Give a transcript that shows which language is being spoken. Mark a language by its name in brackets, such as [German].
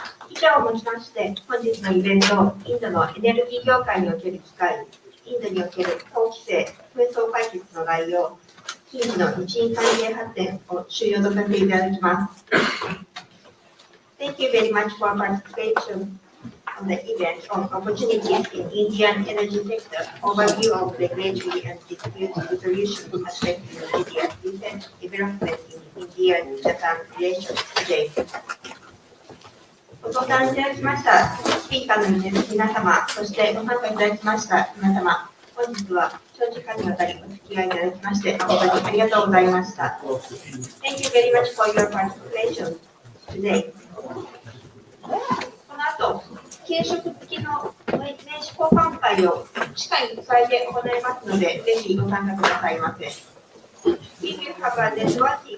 [Japanese] 以上をもちまして、本日のイベント、インドのエネルギー業界における機会、インドにおける法規制、紛争解決の概要、近畿の日印関係発展を終了とさせていただきます。 [English] Thank you very much for participation on the event on opportunities in Indian energy sector, overview of regulatory and dispute resolution aspects in India's recent development in India-Japan relations today. [Japanese] ご登壇いただきましたスピーカーの皆様、そしてご参加いただきました皆様、本日は長時間にわたりお付き合いいただきまして誠にありがとうございました。 [English] Thank you very much for your participation today. [Japanese] この後、軽食付きの名刺交換会を地下1階で行いますので、ぜひご参加くださいませ。 [English] We will have a networking